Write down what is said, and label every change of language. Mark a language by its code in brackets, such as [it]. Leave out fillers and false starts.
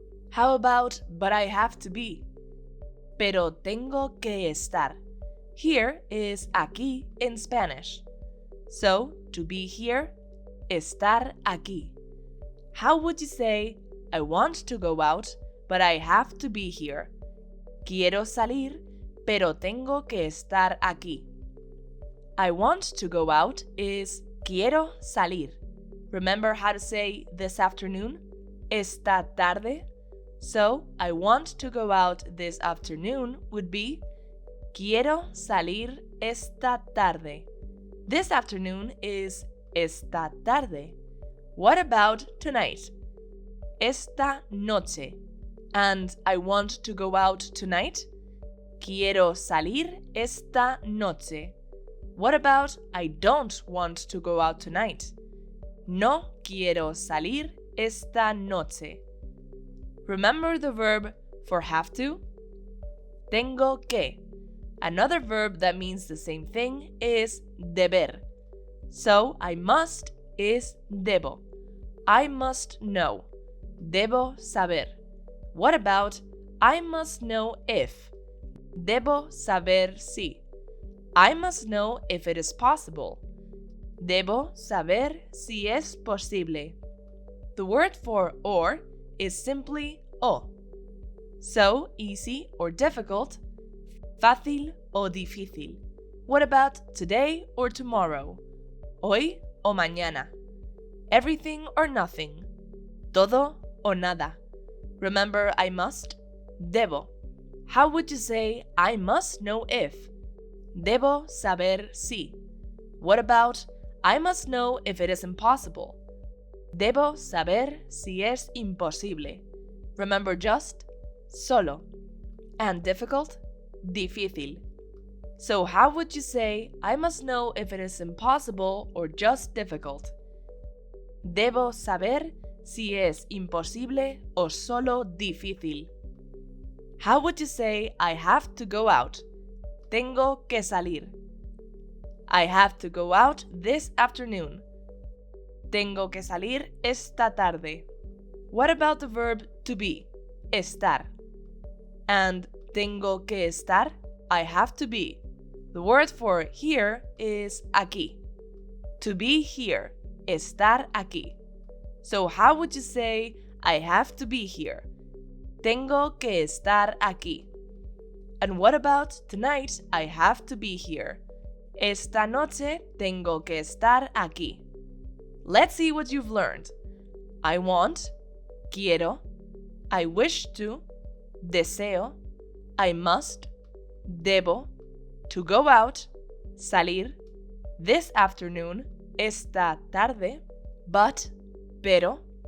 [en] How about but I have to be? [es] Pero tengo que estar. [en] Here is aquí in Spanish. So, to be here, [es] estar aquí. [en] How would you say I want to go out, but I have to be here? [es] Quiero salir, pero tengo que estar aquí. [en] I want to go out is quiero salir. Remember how to say this afternoon? [es] Esta tarde. [en] So, I want to go out this afternoon would be [es] quiero salir esta tarde. [en] This afternoon is esta tarde. What about tonight? [es] Esta noche. [en] And I want to go out tonight? [es] Quiero salir esta noche. [en] What about I don't want to go out tonight? [es] No quiero salir esta noche. [en] Remember the verb for have to? [es] Tengo que. [en] Another verb that means the same thing is deber. So I must is debo. I must know. [es] Debo saber. [en] What about I must know if? [es] Debo saber si. [en] I must know if it is possible. [es] Debo saber si es posible. [en] The word for or is simply o. So, easy or difficult, [es] fácil o difícil. [en] What about today or tomorrow? [es] Hoy o mañana. [en] Everything or nothing. [es] Todo o nada. [en] Remember I must? [es] Debo. [en] How would you say I must know if? [es] Debo saber si. [en] What about I must know if it is impossible? [es] Debo saber si es imposible. [en] Remember just? Solo. And difficult? Difícil. So how would you say I must know if it is impossible or just difficult? [es] Debo saber si es imposible o solo difícil. [en] How would you say I have to go out? [es] Tengo que salir. [en] I have to go out this afternoon. [es] Tengo que salir esta tarde. [en] What about the verb to be? Estar. And [es] tengo que estar, [en] I have to be. The word for here is aquí. To be here. [es] Estar aquí. [en] So how would you say I have to be here? [es] Tengo que estar aquí. [en] And what about tonight I have to be here? [es] Esta noche tengo que estar aquí. [en] Let's see what you've learned. I want, quiero. I wish to, deseo. I must, debo. To go out, salir. This afternoon, esta tarde. But, pero.